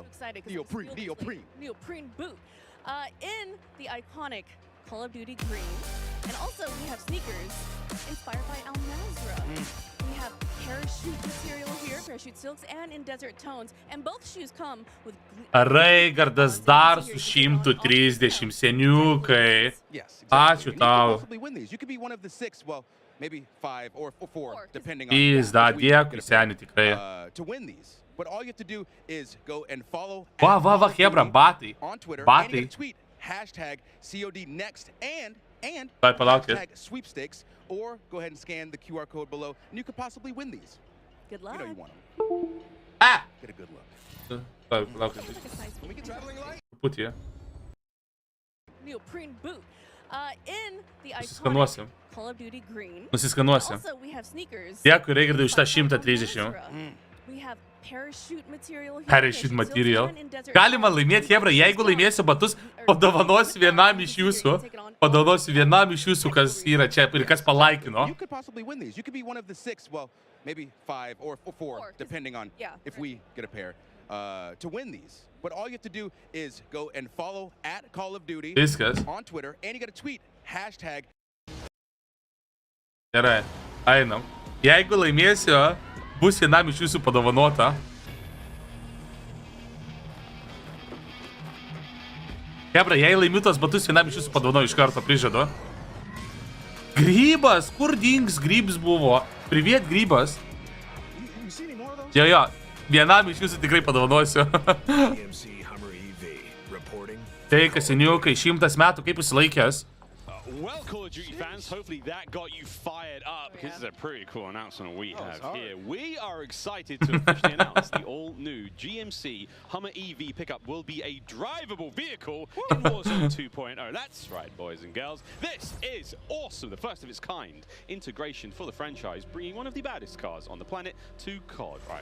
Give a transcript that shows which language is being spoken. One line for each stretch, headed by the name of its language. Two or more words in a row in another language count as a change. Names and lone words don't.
English: So excited. 'Cause Neoprene, it's Neoprene Boot. In the iconic Call of Duty green. And also, we have sneakers inspired by Al Nazra. We have parachute material here, parachute silks, and in desert tones. And both shoes come with...
Lithuanian: Raigardas dar su 130 seniukai. Ačiū tau.
English: Maybe 5 or 4, depending on.
Lithuanian: Pizda, dėkui, seni, tikrai.
English: To win these, but all you have to do is go and follow
Lithuanian: Va, hebra, batai.
English: on Twitter.
Lithuanian: Batai.
English: And tweet hashtag COD next and
Lithuanian: Palaukit.
English: hashtag sweepstakes, or go ahead and scan the QR code below, and you could possibly win these. Good luck. You know you want them. Ah! Get a good look.
Lithuanian: Palaukit.
English: Can we get traveling light?
Lithuanian: Truputį.
English: Neoprene boot. In the
Lithuanian: Nusiskanuosim.
English: iconic Call of Duty green.
Lithuanian: Nusiskanuosim.
English: Also, we have sneakers.
Lithuanian: Dėkui, Raigardai, už tą 130.
English: We have parachute material here. Parachute material.
Lithuanian: Galima laimėti, hebra, jeigu laimėsiu batus, padovanosiu vienam iš jūsų. Padovanosiu vienam iš jūsų, kas yra čia ir kas palaikino.
English: You could possibly win these. You could be one of the 6, well, maybe 5 or 4, depending on if we get a pair, to win these. But all you have to do is go and follow at Call of Duty on Twitter, and you got to tweet hashtag.
Lithuanian: Gerai, einam. Jeigu laimėsiu, bus vienam iš jūsų padovanota. Hebra, jei laimiu tos batus, vienam iš jūsų padovanoju iš karto, prižadu. Grybas, kur dings grybs buvo? Priviet, grybas. Jo, vienam iš jūsų tikrai padovanosiu. Tai, kas seniukai, 100 metų, kaip užsilaikęs?
English: Well, Call of Duty fans, hopefully that got you fired up, because it's a pretty cool announcement we have here. We are excited to officially announce the all-new GMC Hummer EV pickup will be a drivable vehicle in Warzone 2.0. That's right, boys and girls. This is awesome, the first of its kind integration for the franchise, bringing one of the baddest cars on the planet to COD, right?